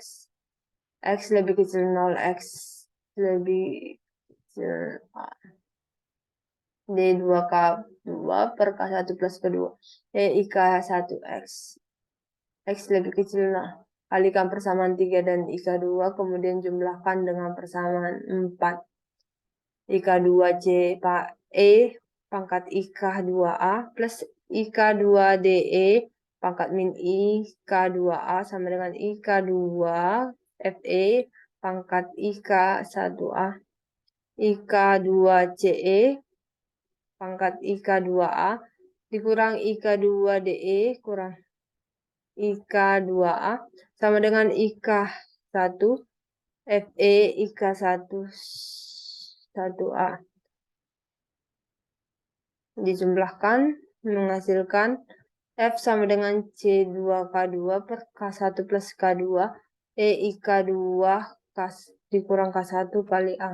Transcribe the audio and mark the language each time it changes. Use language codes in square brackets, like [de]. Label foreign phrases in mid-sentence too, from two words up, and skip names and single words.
[id] X lebih kecil 0, X lebih kecil A. D2K2 per K1 plus K2 IK1X. X lebih kecil 0. Kalikan persamaan 3 dan IK2, kemudian jumlahkan dengan persamaan 4. IK2C pangkat IK2A plus IK2DE pangkat min IK2A sama dengan IK2 FE pangkat IK1A. IK2CE pangkat IK2A dikurang IK2DE kurang IK2A sama dengan IK1 FE IK1A. Dijumlahkan menghasilkan F sama dengan C2K2 per K1 plus K2 IK2 dikurang K1 kali A.